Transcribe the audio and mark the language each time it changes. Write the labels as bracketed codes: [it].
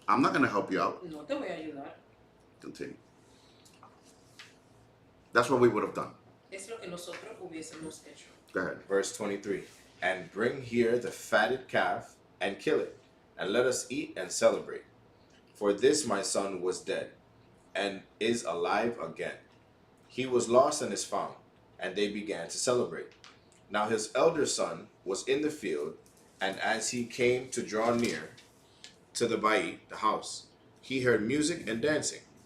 [en] I'm not going to help you out. [es] No te voy a ayudar. [en] Continue. That's what we would have done. [es] Es lo que nosotros hubiésemos hecho. [en] Go ahead. Verse 23. And bring here the fatted calf, and kill it, and let us eat and celebrate. For this my son was dead, and is alive again. He was lost and is found. And they began to celebrate. Now his elder son was in the field, and as he came to draw near to the bayit, the house, he heard music and dancing.